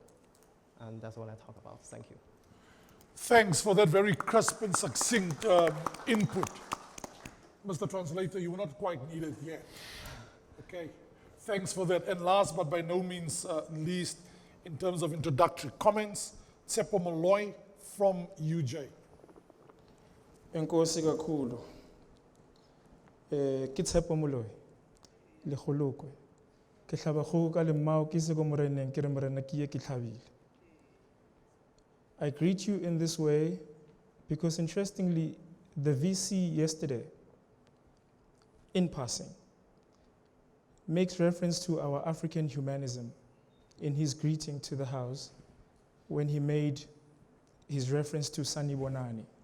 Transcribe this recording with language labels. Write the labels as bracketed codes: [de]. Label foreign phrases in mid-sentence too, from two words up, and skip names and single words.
[en] And that's what I talk about. Thank you. Thanks for that very crisp and succinct input. Mr. Translator, you were not quite needed yet. Okay, thanks for that. And last but by no means least, in terms of introductory comments, Tshepo Moloi from UJ. [xh] Enkosi kakhulu. [st] Ke Tshepo Moloi, le kgolokwe. Ke hlaba kgogo ka lemao ke se ko moreneng ke re morena ke ye ke tlhabile. [en] I greet you in this way because interestingly, the VC yesterday, in passing, makes reference to our African humanism in his greeting to the House when he made his reference to Sanibonani.